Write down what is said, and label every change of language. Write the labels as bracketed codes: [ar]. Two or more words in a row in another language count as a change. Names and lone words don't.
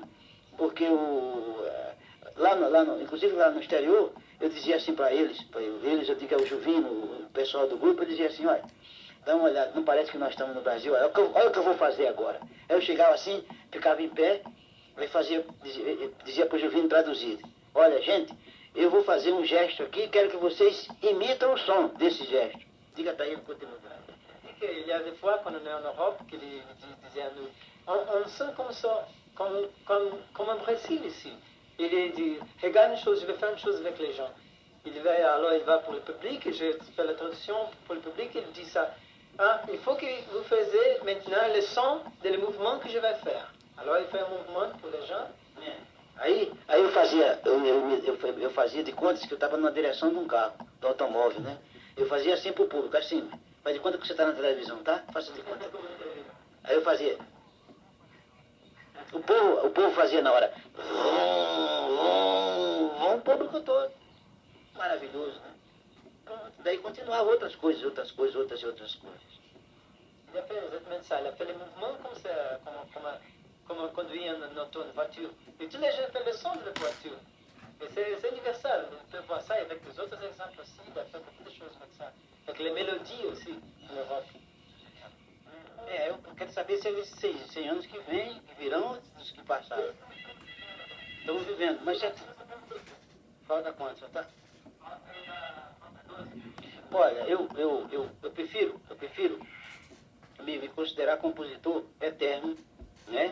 [pt] Porque inclusive lá no exterior, eu dizia assim para eles, eu digo ao Juvino, o pessoal do grupo, eu dizia assim, olha, dá uma olhada, não parece que nós estamos no Brasil, olha o que eu vou fazer agora. Aí eu chegava assim, ficava em pé, aí dizia para o Juvino traduzir, olha gente, eu vou fazer um gesto aqui, quero que vocês imitam o som desse gesto. Diga para ele, continua. [fr] Il y a des fois, quand on est en Europe, qu'il disait à nous, on sent comme un Brésil ici. Il dit, regarde une chose, je vais faire une chose avec les gens. Alors il va pour le public, et je fais la traduction pour le public, il dit ça. Ah, il faut que vous fassiez maintenant le son des mouvements que je vais faire. Alors il fait un mouvement pour les gens. [pt] Aí eu fazia de conta que eu estava na direção de um carro, do automóvel, né? Eu fazia assim pro público, assim, faz de conta que você está na televisão, tá? Faça de conta. Aí eu fazia. O povo fazia na hora. O público todo. Maravilhoso, né? Pronto. Daí continuava outras coisas. [fr] Il a fait exactement ça. Il a fait les mouvements comme on conduit une auto, une voiture. Et tous les gens font le son de la voiture. Et c'est universel. On peut voir ça avec les autres exemples aussi. Il a fait beaucoup de choses avec ça. Avec les mélodies aussi, en Europe. [pt] Eu quero saber se esses 100 anos que vêm, que virão, dos que passaram. Estamos vivendo, mas já... Falta quanto, já tá? Olha, eu prefiro me considerar compositor eterno, né?